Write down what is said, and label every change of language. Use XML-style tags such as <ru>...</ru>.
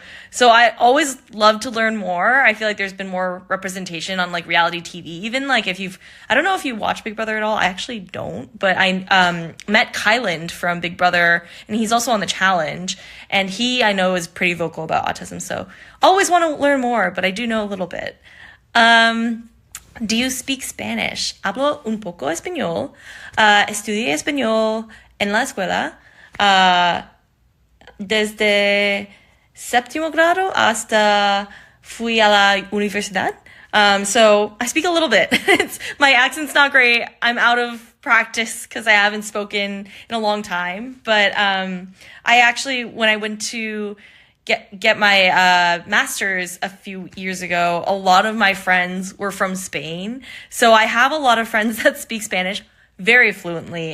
<en>So I always love to learn more. I feel like there's been more representation on like reality TV, even like I don't know if you watch Big Brother at all. I actually don't, but I met Kyland from Big Brother, and he's also on The Challenge, and I know is pretty vocal about autism. So always want to learn more, but I do know a little bit. Do you speak Spanish?</en> <es>Hablo un poco español. Estudié español en la escuela desde séptimo grado hasta fui a la universidad.</es> <en>So I speak a little bit. My accent's not great. I'm out of practice because I haven't spoken in a long time. But I actually, when I went to get my master's a few years ago, a lot of my friends were from Spain. So I have a lot of friends that speak Spanish very fluently.</en>